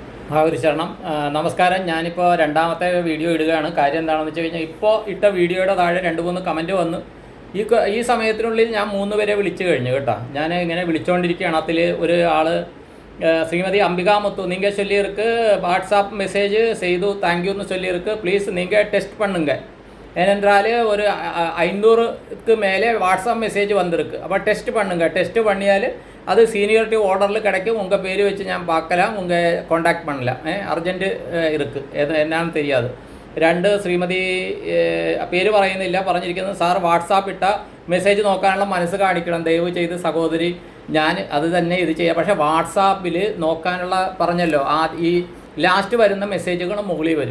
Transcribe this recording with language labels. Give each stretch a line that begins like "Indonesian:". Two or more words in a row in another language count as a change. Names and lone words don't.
Malayalam: ഒരു ശരണം. നമസ്കാരം. ഞാനിപ്പോൾ രണ്ടാമത്തെ വീഡിയോ ഇടുകയാണ്. കാര്യം എന്താണെന്ന് വെച്ച് കഴിഞ്ഞാൽ ഇപ്പോൾ ഇട്ട വീഡിയോയുടെ താഴെ 2-3 കമൻറ്റ് വന്നു. ഈ സമയത്തിനുള്ളിൽ ഞാൻ 3 പേരെ വിളിച്ചു കഴിഞ്ഞു കേട്ടോ. ഞാൻ ഇങ്ങനെ വിളിച്ചുകൊണ്ടിരിക്കുകയാണ്. അതിൽ ഒരു ആൾ ശ്രീമതി അംബികാമുത്തു,
Tamil: நீங்கள் சொல்லியிருக்கு
English: WhatsApp message
Tamil: செய்து தேங்க்யூன்னு சொல்லியிருக்கு, ப்ளீஸ் நீங்கள் டெஸ்ட் பண்ணுங்க. ஏனென்றால் ஒரு 500க்கு மேலே
English: WhatsApp message
Tamil: வந்திருக்கு. அப்போ டெஸ்ட் பண்ணுங்க. டெஸ்ட் பண்ணியால் அது
English: seniority orderil
Tamil: கிடைக்கும். உங்கள் பேர் வச்சு ഞാൻ பார்க்கலாம், உங்கள் காண்டாக்ட் பண்ணலாம். അർജൻറ്റ് இருக்குது, എന്നാന്ന് தெரியாது.
Malayalam: 2 ശ്രീമതി പേര് പറയുന്നില്ല, പറഞ്ഞിരിക്കുന്നത് സാർ വാട്സാപ്പ് ഇട്ട മെസ്സേജ് നോക്കാനുള്ള മനസ്സ് കാണിക്കണം ദയവ് ചെയ്ത് സഹോദരി. ഞാൻ അത് തന്നെ ഇത് ചെയ്യാം. പക്ഷേ വാട്സാപ്പിൽ നോക്കാനുള്ള പറഞ്ഞല്ലോ, ഈ ലാസ്റ്റ് വരുന്ന മെസ്സേജുകൾ മുകളിൽ വരും.